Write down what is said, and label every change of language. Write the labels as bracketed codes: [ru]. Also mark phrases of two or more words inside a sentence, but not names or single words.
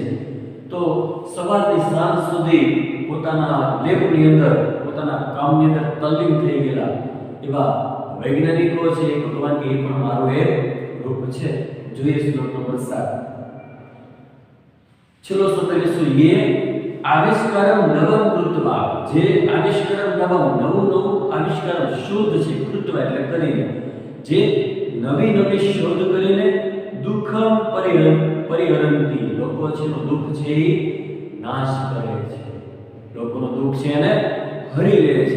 [gu] તો સવારથી સાંજ સુધી પોતાના લેબની અંદર પોતાના કામની અંદર તલ્લીન થઈ ગયેલા એવા વૈજ્ઞાનિકો છે એ ભગવાન કે એ પણ મારું એક રૂપ છે. જોઈએ શ્લોક નંબર 7. ચલો સત્યવિશું [sa] ये आविष्कारम नवम कृत्वा, [gu] જે [sa] આવિષ્કારમ નવમ [gu] નવું આવિષ્કારમ શોધ છે, કૃત્વા એટલે કરીને, જે નવી નવી શોધ કરીને [sa] દુઃખમ પરિહરંતી [gu] લોકો છે નું દુઃખ છે એ નાશ કરે છે, લોકોનું દુઃખ છે એને હરી લે છે.